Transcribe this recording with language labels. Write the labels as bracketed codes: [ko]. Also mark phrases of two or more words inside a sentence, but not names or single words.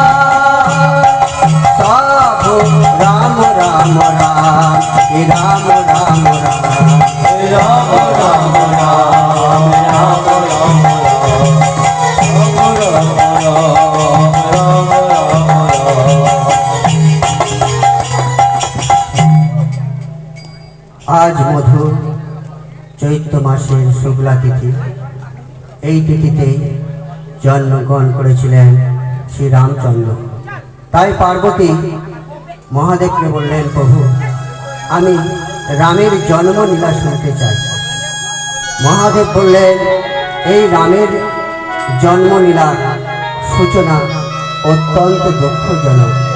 [bn] সব রাম রাম রাম রাম রাম রাম রাম রাম রাম আজ মধুর চৈত্র মাসের শুক্লা তিথি। এই তিথিতে জন্মগ্রহণ করেছিলেন শ্রী রামচন্দ্র। তাই পার্বতী মহাদেবকে বললেন, প্রভু আমি রামের জন্মলীলা শুনতে চাই। মহাদেব বললেন, এই রামের জন্মলীলার সূচনা অত্যন্ত দুঃখজনক।